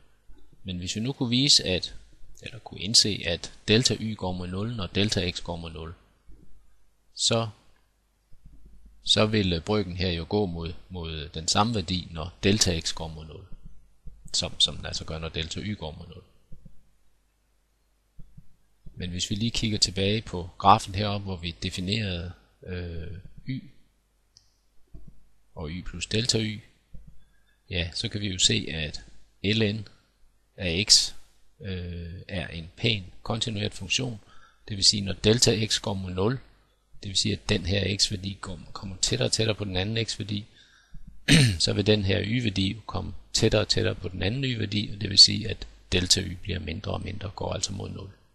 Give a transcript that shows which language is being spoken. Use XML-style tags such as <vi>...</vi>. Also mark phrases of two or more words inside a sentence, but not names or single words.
<da>Men hvis vi nu kunne vise, eller kunne indse, at delta y går mod 0, når delta x går mod 0, så vil brøken her jo gå mod den samme værdi, når delta x går mod 0, som den altså gør, når delta y går mod 0. Men hvis vi lige kigger tilbage på grafen heroppe, hvor vi definerede y og y plus delta y, ja, så kan vi jo se, at ln af x er en pæn kontinueret funktion. Det vil sige, når delta x går mod 0, det vil sige, at den her x-værdi kommer tættere og tættere på den anden x-værdi, så vil den her y-værdi komme tættere og tættere på den anden y-værdi, og det vil sige, at delta y bliver mindre og mindre, går altså mod 0.</da>